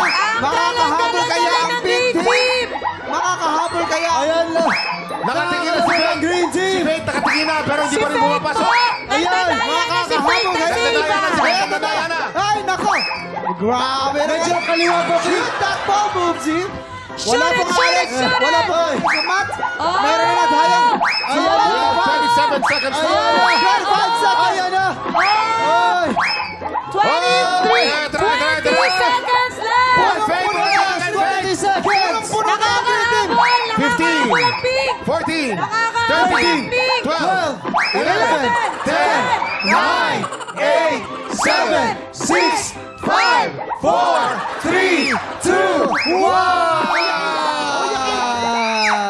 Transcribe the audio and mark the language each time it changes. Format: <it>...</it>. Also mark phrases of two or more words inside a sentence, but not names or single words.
<tl>Ang Makakahabol kaya ang ng pink green team! Makakahabol kaya ang... Ayan na! Nakatingin na si Nakahabol ang Faith! green Si team! Faith nakatingin na pero hindi Si pa rin Faith bumapasok! po! Ayan, Makakahabol kaya si Nandaya na si Faith! Heto na! Nandaya na! Ay, nako! Grabe na! Medyo kaliwa pa, Pink!</tl> <en>Shoot that ball, Boobsy! Shoot</en> <tl>Wala</tl> <en>it,</en> <tl>pong</tl> <en>shoot Alex! it, shoot</en> <tl>Wala</tl> <en>it!</en> <tl>pong sumat! Oh! Mayroon na hayang! Ayan</tl> <en>We</en> <tl>na!</tl> <en>have 27 seconds to</en> <tl>Ayan</tl> <en>go!</en> <tl>na!</tl> <en>25 seconds!</en> <tl>Ayan na! Oh! Ay!</tl> <en>23 seconds left! One Faith! One Faith! 20 seconds!</en> <tl>Nakakahabol!</tl> <en>15,</en> <tl>Nakakahabol ang pink!</tl> <en>14,</en> <tl>Nakakahabol ang</tl> <en>13,</en> <tl>pink!</tl> <en>12, 11, 10, 9, 8, 7, 6, 5, 4, 3, 2, 1!</en>